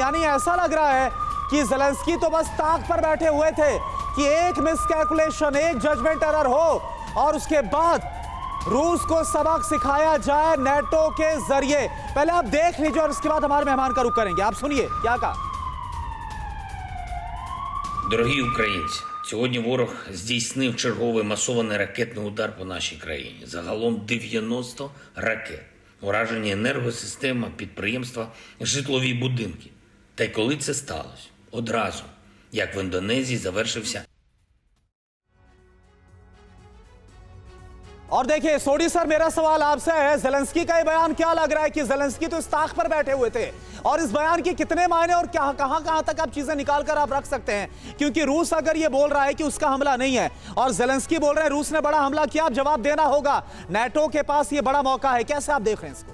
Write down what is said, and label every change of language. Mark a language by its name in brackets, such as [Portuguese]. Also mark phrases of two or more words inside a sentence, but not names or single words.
[Hindi] यानी ऐसा लग रहा है कि ज़ेलेंस्की तो बस ताक पर बैठे हुए थे कि एक मिसकैलकुलेशन, एक [English] judgment error [Hindi] हो और उसके बाद रूस को सबक सिखाया जाए नाटो के जरिए। पहले आप देख लीजिए और उसके बाद हमारे मेहमान का रुख करेंगे। आप सुनिए क्या कहा। [Ukrainian] Дорогі українці, сьогодні ворог здійснив черговий масований ракетний удар по нашій країні. Загалом 90 ракет. Уражені енергосистема, підприємства, житлові будинки. Та й коли це сталося? Одразу, як в Індонезії завершився. [Hindi] और देखिए सोडी सर, मेरा सवाल आपसे है, ज़ेलेंस्की का ये बयान क्या लग रहा है कि ज़ेलेंस्की तो इस ताक पर बैठे हुए थे, और इस बयान के कितने मायने और क्या कहां तक आप चीजें निकाल कर आप रख सकते हैं? क्योंकि रूस अगर ये बोल रहा है कि उसका हमला नहीं है और ज़ेलेंस्की बोल रहे हैं रूस ने बड़ा हमला किया, अब जवाब देना होगा, नाटो के पास ये बड़ा मौका है, कैसे आप देख रहे हैं इसको?